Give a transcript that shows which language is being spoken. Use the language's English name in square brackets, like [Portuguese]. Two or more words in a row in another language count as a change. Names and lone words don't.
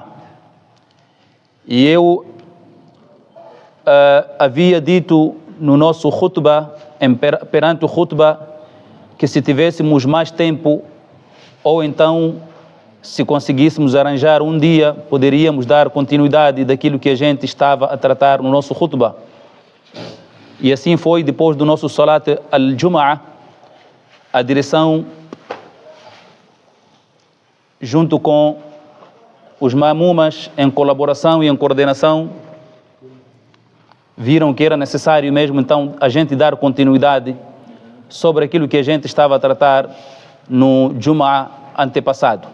[Portuguese] E eu havia dito no nosso khutbah, perante o khutbah, que se tivéssemos mais tempo, ou então se conseguíssemos arranjar um dia, poderíamos dar continuidade daquilo que a gente estava a tratar no nosso khutbah. E assim foi, depois do nosso [Arabic] صلاة الجمعة, [Portuguese] a direção, junto com os mamumas, em colaboração e em coordenação, viram que era necessário mesmo então a gente dar continuidade sobre aquilo que a gente estava a tratar no Jum'ah antepassado.